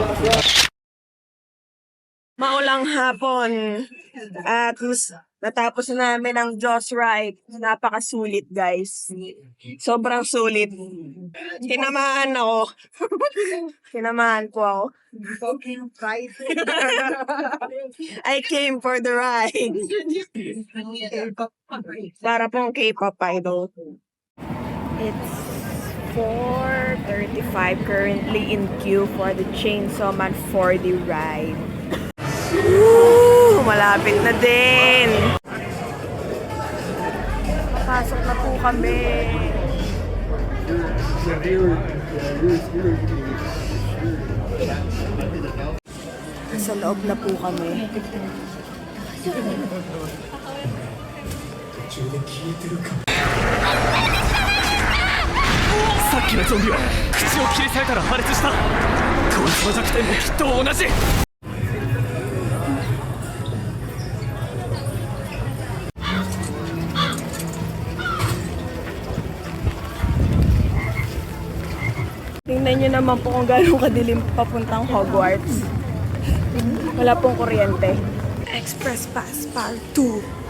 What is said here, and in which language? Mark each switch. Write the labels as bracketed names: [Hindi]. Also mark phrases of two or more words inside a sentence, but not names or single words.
[Filipino] Maulang hapon. At natapos na namin ang Jaws ride. Napakasulit, guys. Sobrang sulit. Tinamaan ako. Tinamaan po ako. [English] I came for the ride. [Filipino] Para pong K-pop idol. [English] It's 4:35 currently in queue for the Chainsaw Man 4D ride. [Filipino] Woo! Malapit na din. Papasok na po kami. Sa loob na po kami. [Japanese] Sa っきのゾンビは口を切り裂いたら破裂した。こいつの弱点もきっと同じ。 [Filipino] Tingnan nyo naman po kung gano'ng kadilim papuntang Hogwarts. Wala pong kuryente. Express Pass Part 2.